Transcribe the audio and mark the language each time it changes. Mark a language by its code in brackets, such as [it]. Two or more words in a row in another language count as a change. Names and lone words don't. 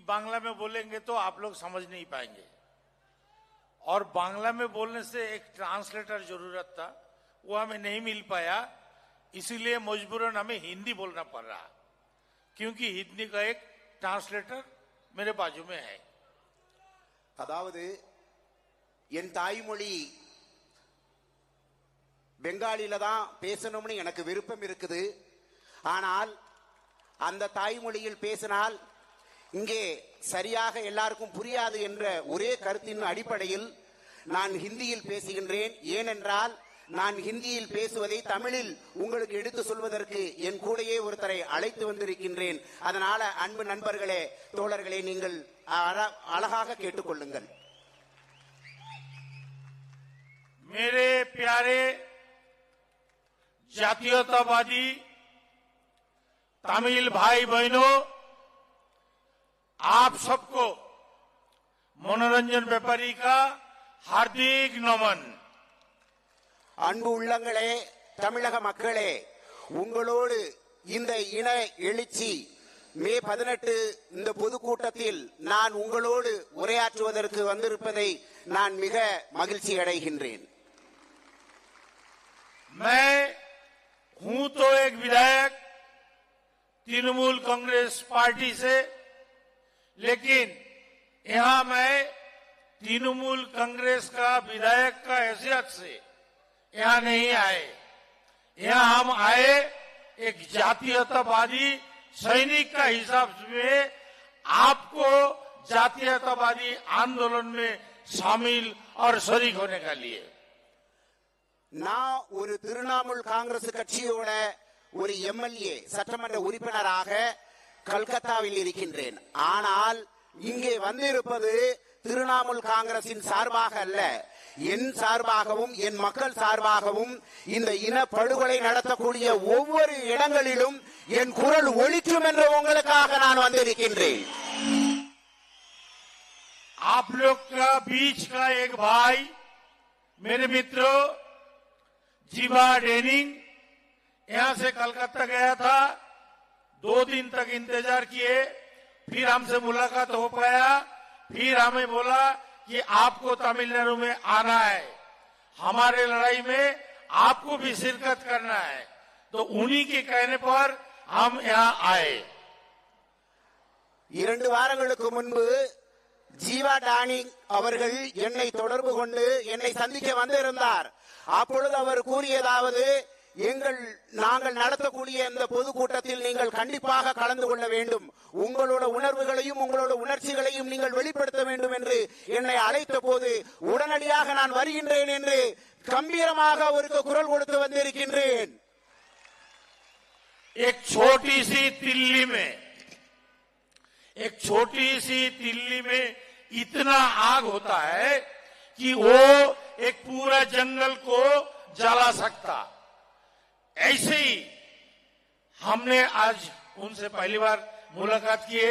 [hi] बांग्ला में बोलेंगे तो आप लोग समझ नहीं पाएंगे, और बांग्ला में बोलने से एक ट्रांसलेटर जरूरत था, वो हमें नहीं मिल पाया, इसीलिए मजबूरन हमें हिंदी बोलना पड़ रहा, क्योंकि हिंदी का एक ट्रांसलेटर मेरे बाजू में है. [ta] அதாவது என் தாய்மொழி பெங்காலில தான் பேசணும்னு எனக்கு விருப்பம் இருக்குது. ஆனால் அந்த தாய்மொழியில் பேசினால் இங்கே சரியாக எல்லாருக்கும் புரியாது என்ற ஒரே கருத்தின் அடிப்படையில் நான் ஹிந்தியில் பேசுகின்றேன். ஏனென்றால் நான் ஹிந்தியில் பேசுவதை தமிழில் உங்களுக்கு எடுத்து சொல்வதற்கு என் கூடையே ஒருத்தரை அழைத்து வந்திருக்கின்றேன். அதனால அன்பு நண்பர்களே, தோழர்களே, நீங்கள் அழகாக கேட்டுக்கொள்ளுங்கள். [hi] मेरे प्यारे जातीयतावादी तमिल भाई बहनों, आप सबको मनोरंजन व्यापारी का हार्दिक नमन. [ta] அன்பு உள்ளங்களே, தமிழக மக்களே, உங்களோடு இந்த இன எழுச்சி மே 18 இந்த பொதுக்கூட்டத்தில் நான் உங்களோடு உரையாற்றுவதற்கு வந்திருப்பதை நான் மிக மகிழ்ச்சி அடைகின்றேன். [hi] मैं हूं तो एक विधायक तृणमूल कांग्रेस पार्टी से, लेकिन यहां मैं तृणमूल कांग्रेस का विधायक का हैसियत से यहां नहीं आए. यहां हम आए एक जातीयतावादी सैनिक का हिसाब से आपको जातीयतावादी आंदोलन में शामिल और शरीक होने का लिए. [ta] நான் ஒரு திரிணாமுல் காங்கிரஸ் கட்சியோட ஒரு எம்எல்ஏ சட்டமன்ற உறுப்பினராக கல்கத்தாவில் இருக்கின்றேன். ஆனால் இங்கே வந்திருப்பது திரிணாமுல் காங்கிரசின் சார்பாக அல்ல, என் சார்பாகவும் என் மக்கள் சார்பாகவும் இந்த இன படுகொலை நடத்தக்கூடிய ஒவ்வொரு இடங்களிலும் என் குரல் ஒலிக்கும் என்ற உங்களுக்காக நான் வந்திருக்கின்றேன். [hi] आप लोग का बीच का एक भाई, मेरे मित्रों, जीवा डेनिंग यहां से कलकत्ता गया था. 2 दिन तक इंतजार किए, फिर हमसे मुलाकात हो पाया. फिर हमें बोला कि आपको तमिलनाडु में आना है, हमारे लड़ाई में आपको भी शिरकत करना है. तो उन्हीं के कहने पर हम यहाँ आए. [ta] 2 வாரங்களுக்கு முன்பு ஜீவா டானிங் அவர்கள் என்னை தொடர்பு கொண்டு என்னை சந்திக்க வந்திருந்தார். அப்பொழுது அவர் கூறியதாவது, நாங்கள் நடத்தக்கூடிய இந்த பொதுக்கூட்டத்தில் நீங்கள் கண்டிப்பாக கலந்து கொள்ள வேண்டும். உங்களோட உணர்வுகளையும் உங்களோட உணர்ச்சிகளையும் நீங்கள் வெளிப்படுத்த வேண்டும் என்று என்னை அழைத்த போது உடனடியாக நான் வருகின்றேன் என்று கம்பீரமாக அவருக்கு குரல் கொடுத்து வந்திருக்கின்றேன். [hi] एक छोटी सी तिल्ली में इतना आग होता है कि वो एक पूरा जंगल को जला सकता. ऐसे ही हमने आज उनसे पहली बार मुलाकात किए.